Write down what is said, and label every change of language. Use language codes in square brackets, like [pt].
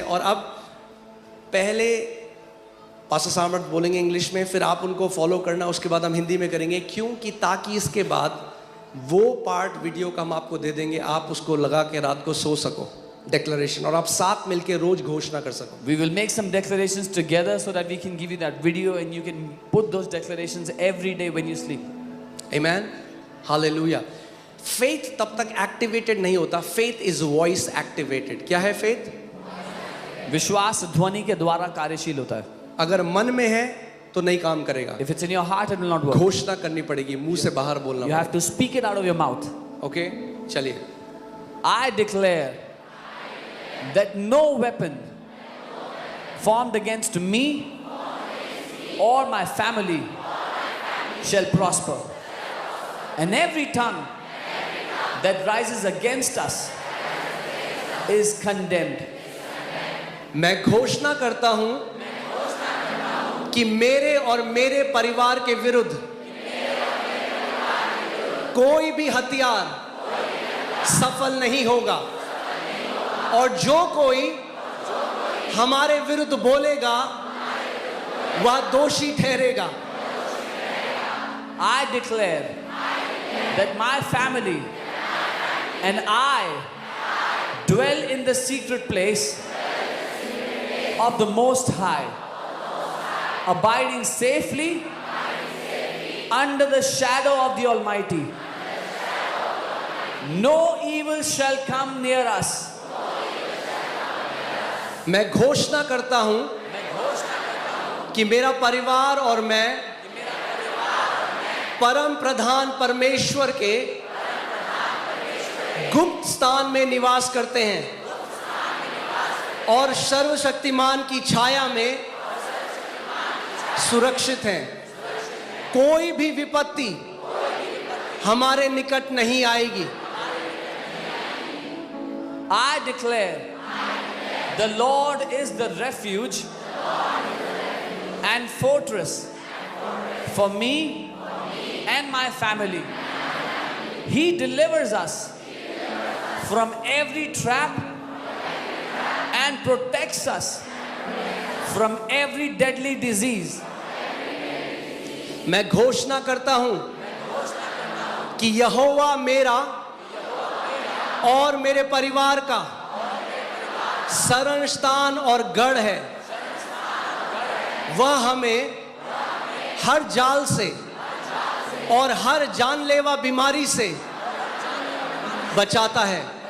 [hi] और अब पहले पास्टर सामर्थ बोलेंगे इंग्लिश में, फिर आप उनको फॉलो करना. उसके बाद हम हिंदी में करेंगे, क्योंकि ताकि इसके बाद वो पार्ट वीडियो का हम आपको दे देंगे, आप उसको लगा के रात को सो सको. declaration, और आप साथ मिलके रोज घोषणा कर सको. [en] We will make some declarations together so that we can give you that video and you can put those declarations every day when you sleep. Amen. Hallelujah. [hi] Faith तब तक activated नहीं होता. [en] Faith is voice activated. [hi] क्या है faith? विश्वास ध्वनि के द्वारा कार्यशील होता है. अगर मन में है तो नहीं काम करेगा. [en] If it's in your heart, it will not work. [hi] घोषणा करनी पड़ेगी, मुंह से बाहर बोलना. [en] You have to speak it out of your mouth. [hi] Okay, चलिए. [en] I declare that no weapon formed against me or my family shall prosper, and every tongue that rises against us is condemned. [hi] मैं घोषणा करता हूं कि मेरे और मेरे परिवार के विरुद्ध कोई भी हथियार सफल नहीं होगा, और जो कोई हमारे विरुद्ध बोलेगा वह दोषी ठहरेगा. [en] I declare that my family and I dwell in the secret place of the Most High, abiding safely under the shadow of the Almighty. No evil shall come near us. [hi] मैं घोषणा करता हूं कि मेरा परिवार और मैं परम प्रधान परमेश्वर के गुप्त स्थान में निवास करते हैं और सर्वशक्तिमान की छाया में सुरक्षित हैं। कोई भी विपत्ति हमारे निकट नहीं आएगी। [en] I declare, the Lord is the refuge and fortress for me and my family. He delivers us from every trap and protects us from every deadly disease. [hi] मैं घोषणा करता हूं कि यहोवा मेरा और मेरे परिवार का शरण स्थान और गढ़ है। वह हमें हर जाल से और हर जानलेवा बीमारी से बचाता है।